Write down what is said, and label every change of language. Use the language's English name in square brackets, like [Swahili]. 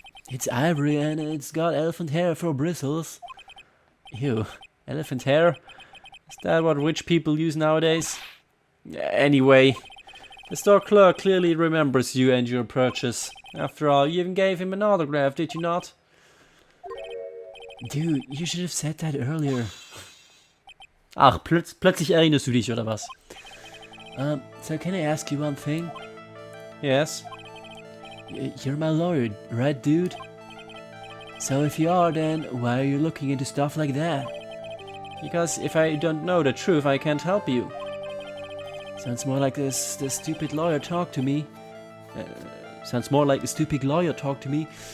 [English] It's ivory and it's got elephant hair for bristles. Ew, elephant hair? Is that what rich people use nowadays? Anyway, the store clerk clearly remembers you and your purchase. After all, you even gave him an autograph, did you not? Dude, you should have said that earlier. [German] Ach, plötzlich erinnerst du dich, oder was? [English] So can I ask you one thing? Yes. You're my lawyer, right, dude? So if you are, then why are you looking into stuff like that? Because if I don't know the truth, I can't help you. Sounds more like the stupid lawyer talk to me. Sounds more like the stupid lawyer talk to me.